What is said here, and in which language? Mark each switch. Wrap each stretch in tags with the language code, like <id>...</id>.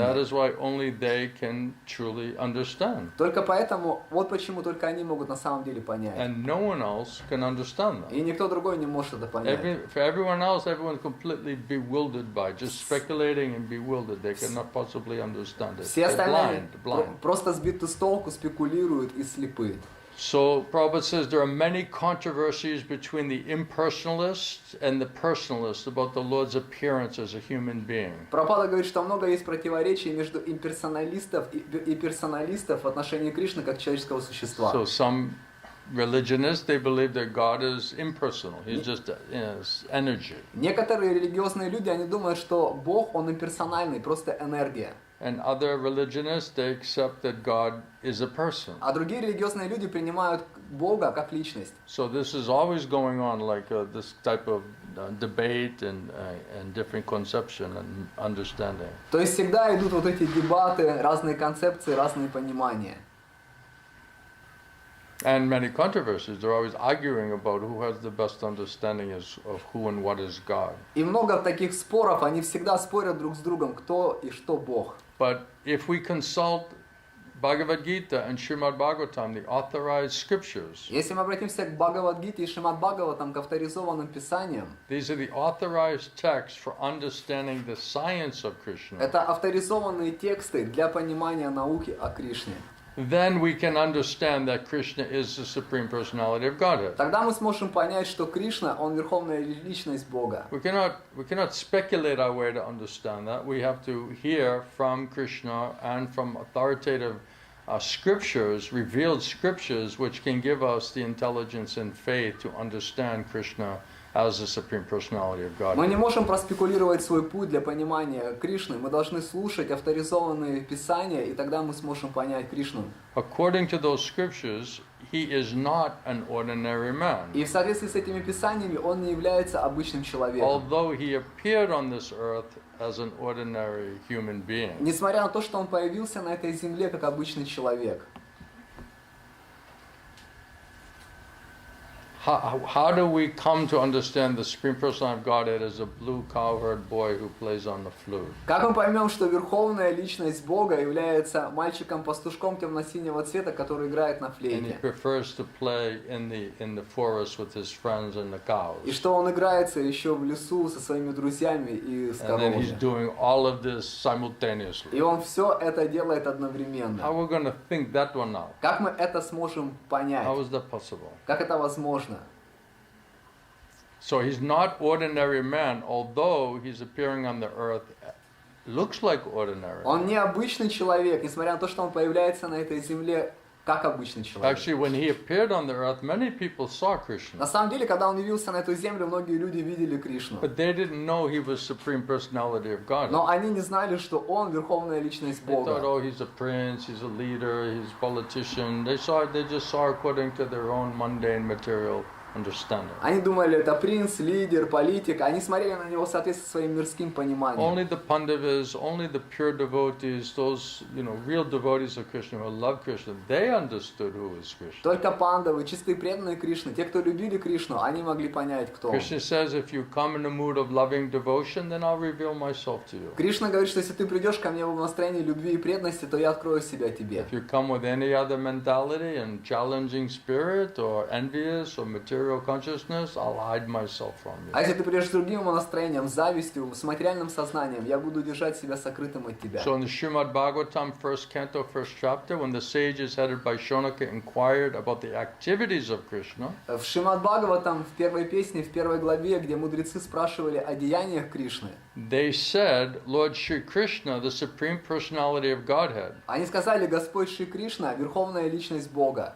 <en>That is why only they can truly understand.</en> <ru>Только поэтому, вот почему только они могут на самом деле понять.</ru> <en>And no one else can understand them.</en> <ru>И никто другой не может это понять.</ru> <en>For everyone else, everyone's completely bewildered by it, just speculating and bewildered. They cannot possibly understand it.</en> <ru>Все</ru> <en>They're</en> <ru>остальные</ru> <en>blind.</en> <ru>просто сбиты с толку, спекулируют и слепы.</ru> <en>So Prabhupada says there are many controversies between the impersonalists and the personalists about the Lord's appearance as a human being.</en> <ru>Прабхупада говорит, что много есть противоречий между имперсоналистов и персоналистов в отношении Кришны как человеческого существа.</ru> <en>So some religionists, they believe that God is impersonal. He's just energy.</en> <ru>Некоторые религиозные люди, они думают, что Бог, он имперсональный, просто энергия.</ru> <en>And other religionists, they accept that God is a person.</en> <ru>А другие религиозные люди принимают Бога как личность.</ru> <en>So this is always going on, like this type of debate and different conception and understanding.</en> <ru>То есть всегда идут вот эти дебаты, разные концепции, разные понимания.</ru> <en>And many controversies. They're always arguing about who has the best understanding of who and what is God.</en> <ru>И много таких споров, они всегда спорят друг с другом, кто и что Бог.</ru> <en>But if we consult Bhagavad Gita and Srimad Bhagavatam, the authorized scriptures,</en> <ru>Если мы обратимся к Бхагавад-гите и Шримад Бхагаватам, к авторизованным писаниям,</ru> <en>these are the authorized texts for understanding the science of Krishna.</en> <ru>это авторизованные тексты для понимания науки о Кришне.</ru> <en>Then we can understand that Krishna is the Supreme Personality of Godhead.</en> <ru>Тогда мы сможем понять, что Кришна, он верховная личность Бога.</ru> <en>We cannot speculate our way to understand that. We have to hear from Krishna and from authoritative scriptures, revealed scriptures, which can give us the intelligence and faith to understand Krishna as the Supreme Personality of</en> <ru>Мы не</ru> <en>Godhead.</en> <ru>можем проспекулировать свой путь для понимания Кришны. Мы должны слушать авторизованные писания, и тогда мы сможем понять Кришну.</ru> <en>According to those scriptures, he is not an ordinary man.</en> <ru>И в соответствии с этими писаниями он не является обычным человеком.</ru> <en>Although he appeared on this earth as an ordinary human being.</en> <ru>Несмотря на то, что он появился на этой земле как обычный человек.</ru> <en>How do we come to understand the Supreme Personality of Godhead as a blue cowherd boy who plays on the flute?</en> <ru>Как мы поймем, что верховная личность Бога является мальчиком-пастушком темно-синего цвета, который играет на</ru> <en>And he</en> <ru>флейте?</ru> <en>prefers to play in the forest with his friends and the cows.</en> <ru>И что он играется еще в лесу со своими друзьями и с</ru> <en>And then he's</en> <ru>коровами.</ru> <en>doing all of this simultaneously.</en> <ru>И он все это делает одновременно.</ru> <en>How are we going to think that one out?</en> <ru>Как мы это сможем понять?</ru> <en>How is that possible?</en> <ru>Как это возможно?</ru> <en>So he's not ordinary man, although he's appearing on the earth, looks like ordinary.</en> <ru>Он не обычный человек, несмотря на то, что он появляется на этой земле как обычный человек.</ru> <en>Actually, when he appeared on the earth, many people saw</en> <ru>На</ru> <en>Krishna,</en> <ru>самом деле, когда он явился на эту землю, многие люди видели Кришну.</ru> <en>but they didn't know he was Supreme Personality of Godhead.</en> <ru>Но они не знали, что он верховная личность</ru> <en>They thought,</en> <ru>Бога.</ru> <en>oh, he's a prince, he's a leader, he's a politician. They just saw according to their own mundane material understanding.</en> <ru>Они думали, это принц, лидер, политик. Они смотрели на него в соответствии со своим мирским пониманием.</ru> <en>Only the Pandavas, only the pure devotees, those real devotees of Krishna who love Krishna, they understood who is Krishna.</en> <ru>Только пандавы, чистые преданные Кришны, те, кто любили Кришну, они могли понять, кто он.</ru> <en>Krishna says, if you come in a mood of loving devotion, then I'll reveal myself to you.</en> <ru>Кришна говорит, что если ты придешь ко мне в настроении любви и преданности, то я открою себя тебе.</ru> <en>If you come with any other mentality and challenging spirit or envious or material consciousness, I'll hide myself from you.</en> <ru>А если ты придешь с другим настроением, с завистью, с материальным сознанием, я буду держать себя сокрытым от тебя.</ru> <en>So in the Srimad Bhagavatam, 1st canto, 1st chapter, when the sages headed by Shonaka inquired about the activities of Krishna,</en> <ru>В Шримад Бхагаватам, в первой песне, в первой главе, где мудрецы спрашивали о деяниях Кришны,</ru> <en>They said, Lord Shri Krishna, the Supreme Personality of Godhead.</en> <ru>Они сказали, Господь Шри Кришна, Верховная Личность Бога.</ru>